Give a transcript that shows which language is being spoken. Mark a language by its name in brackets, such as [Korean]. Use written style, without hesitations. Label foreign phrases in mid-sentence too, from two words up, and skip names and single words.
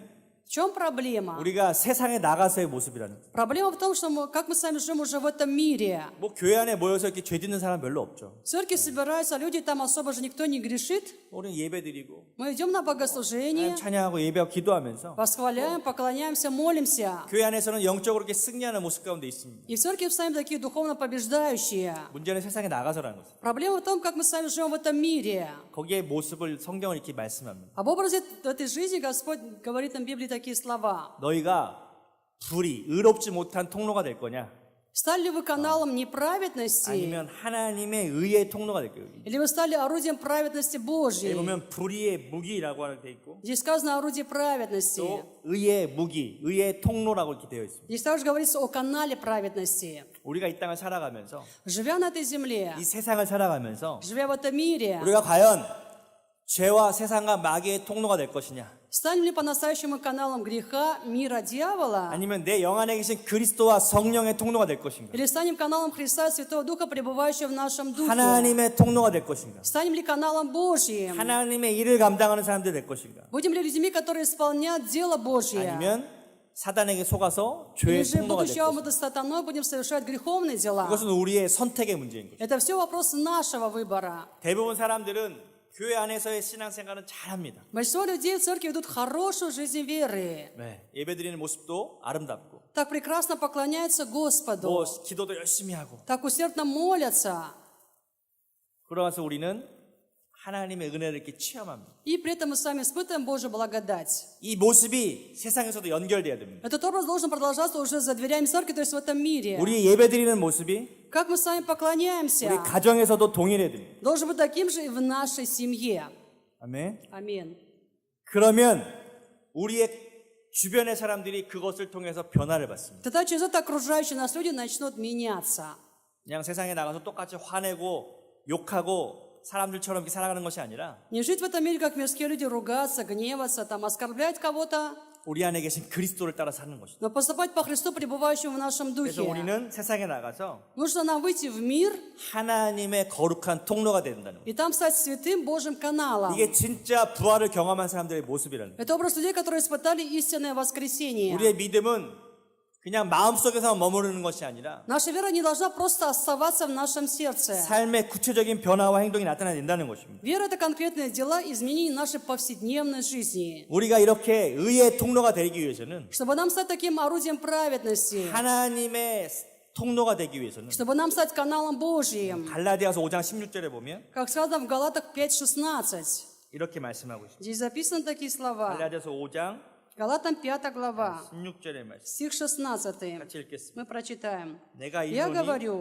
[Russian] В чем проблема? [Korean] 우리가 세상에 나가서의 모습이라는 거예요. [Russian] Проблема в том, что как мы сами живем уже в этом мире. [Korean] 뭐 교회 안에 모여서 이렇게 죄 짓는 사람 별로 없죠. [Russian] В церкви собираются люди, там особо же никто не грешит. [Korean] 우리는 예배드리고 [Russian] Мы идем на богослужение, [Korean] 찬양하고 예배하고 기도하면서 [Russian] восхваляем, поклоняемся, молимся. [Korean] 교회 안에서는 영적으로 이렇게 승리하는 모습 가운데 있습니다. [Russian] И в церкви сами такие духовно побеждающие. [Korean] 문제는 세상에 나가서라는 거죠. [Russian] Проблема в том, как мы сами живем в этом мире. [Korean] 거기에 모습을 성경은 이렇게 말씀합니다. [Russian] Об образе этой жизни Господь говорит нам в Библии такие слова. [Korean] 너희가 불의, 의롭지 못한 통로가 될 거냐? [Russian] Стали ли вы каналом неправедности? [Korean] 아니면 하나님의 의의 통로가 될 거예요. [Russian] Или вы стали орудием праведности [Korean] 여기 [Russian] Божьей? [Korean] 보면 불의의 무기라고 하는 돼 있고 [Russian] Здесь сказано орудие праведности. [Korean] 또 의의 무기, 의의 통로라고 이렇게 되어 있습니다. [Russian] Здесь также говорится о канале праведности. [Korean] 우리가 이 땅을 살아가면서 [Russian] Живя на этой земле, [Korean] 이 세상을 살아가면서 [Russian] живя в этом мире, [Korean] 우리가 과연 죄와 세상과 마귀의 통로가 될 것이냐? [Russian] станем ли по-настоящему каналом греха, мира, дьявола? [Korean] 아니면 내 영 안에 계신 그리스도와 성령의 통로가 될 것인가? [Russian] Или станем каналом Христа и Святого Духа, пребывающего в нашем Духе? [Korean] 하나님의 통로가 될 것인가? [Russian] Станем ли каналом Божьим? [Korean] 하나님의 일을 감당하는 사람들 될 것인가? [Russian] Будем ли людьми, которые исполняют дело Божье? [Korean] 아니면 사단에게 속아서 [Russian] Или [Korean] 죄의 [Russian] же, [Korean] 통로가 될 [Russian] будучи [Korean] 것인가? [Russian] обмануты сатаной, будем совершать греховные дела? [Korean] 그것은 우리의 선택의 문제인 거죠. [Russian] Это все вопрос нашего выбора. [Korean] 대부분 사람들은 교회 안에서의 신앙생활은 잘합니다. [Russian] Большинство людей в церкви ведут хорошую жизнь веры. [Korean] 네, 예배드리는 모습도 아름답고 [Russian] Так прекрасно поклоняются Господу. [Korean] 뭐 기도도 열심히 하고 [Russian] Так усердно молятся. [Korean] 그러면서 우리는 하나님의 은혜를 이렇게 체험합니다. [Russian] И при этом мы с вами испытываем Божью благодать. [Korean] 이 모습이 세상에서도 연결돼야 됩니다. [Russian] Этот образ должен продолжаться уже за дверями церкви, то есть в этом мире. [Korean] 우리 예배드리는 모습이 [Russian] Как мы с вами [Korean] 우리 [Russian] поклоняемся, [Korean] 가정에서도 동일해야 됩니다. [Russian] должен быть таким же и в нашей семье. [Korean] 아멘. [Russian] Аминь. [Korean] 그러면 우리의 주변의 사람들이 그것을 통해서 변화를 받습니다. [Russian] Тогда через это окружающие нас люди начнут меняться. [Korean] 그냥 세상에 나가서 똑같이 화내고 욕하고 사람들처럼 이렇게 살아가는 것이 아니라 [Russian] Не жить в этом мире, как мирские люди, ругаться, гневаться, там, оскорблять кого-то, [Korean] 우리 안에 계신 그리스도를 따라 사는 것입니다. [Russian] но поступать по Христу, пребывающему в нашем [Korean] 그래서 [Russian] духе. [Korean] 우리는 세상에 나가서 [Russian] Нужно нам выйти в мир [Korean] 하나님의 거룩한 통로가 된다는 거예요. [Russian] и там стать святым Божьим каналом. [Korean] 이게 진짜 부활을 경험한 사람들의 모습이라는 거예요. [Russian] Это образ людей, которые испытали истинное воскресение. [Korean] 우리의 믿음은 그냥 마음속에서 머무르는 것이 아니라 [Russian] Наша вера не должна просто оставаться в нашем сердце. [Korean] 삶의 구체적인 변화와 행동이 나타나야 된다는 것입니다. [Russian] Вера – это конкретные дела, изменения нашей повседневной жизни. [Korean] 우리가 이렇게 의의 통로가 되기 위해서는 [Russian] Чтобы нам стать таким орудием праведности, [Korean] 하나님의 통로가 되기 위해서는 [Russian] чтобы нам стать каналом Божьим, [Korean] 갈라디아서 5장 16절에 보면 [Russian] как сказано в Галатах 5:16. [Korean] 이렇게 말씀하고 있습니다. [Russian] Здесь записаны такие слова. [Korean] 갈라디아서 5장 [Russian] Галатам 5 глава, [Korean] 16절의 말씀 [Russian] стих 16. [Korean] 같이 읽겠습니다. [Russian] Мы прочитаем. [Korean] 내가 [Russian] Я [Korean] 이르노니 [Russian] говорю,